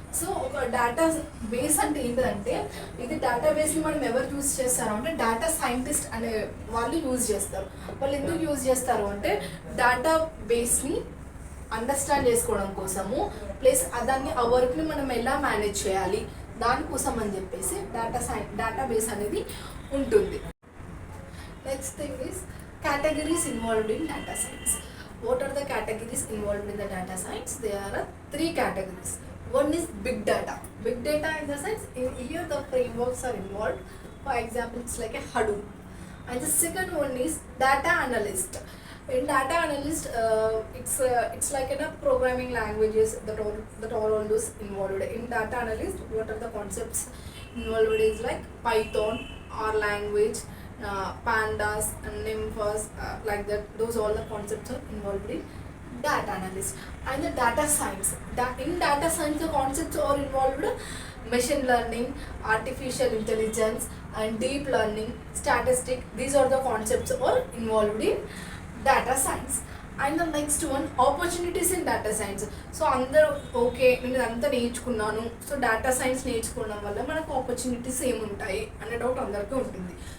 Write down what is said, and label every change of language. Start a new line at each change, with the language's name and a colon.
Telugu: So ఒక data base అంటే ఏంటంటే, ఇది డేటాబేస్ని మనం ఎవరు యూజ్ చేస్తారు అంటే డేటా సైంటిస్ట్ అనే వాళ్ళు యూజ్ చేస్తారు. వాళ్ళు ఎందుకు యూజ్ చేస్తారు అంటే డేటా బేస్ని అండర్స్టాండ్ చేసుకోవడం కోసము, ప్లస్ దాన్ని ఆ వర్క్ని మనం ఎలా మేనేజ్ చేయాలి దానికోసం అని చెప్పేసి డేటాబేస్ అనేది ఉంటుంది.
English: Next thing is categories involved in data science. What are the categories involved in the data science? There are 3 categories. One is big data. Big data in the sense, here the frameworks are involved. For example, it's like a Hadoop. And the second one is data analyst. In data analyst, it's like in a programming languages that all those involved. In data analyst, what are the concepts involved is like Python, R language, pandas and nymphs, like that. Those all the concepts are involved in data analyst. And the data science, in data science the concepts are involved machine learning, artificial intelligence and deep learning, statistics. These are the concepts are involved in data science. And the next one, opportunities in data science.
Telugu: So అందరూ okay నేను అంతా నేర్చుకున్నాను, so data science నేర్చుకోవడం వల్ల మనకు opportunities ఏముంటాయి అనే doubt అందరికీ ఉంటుంది.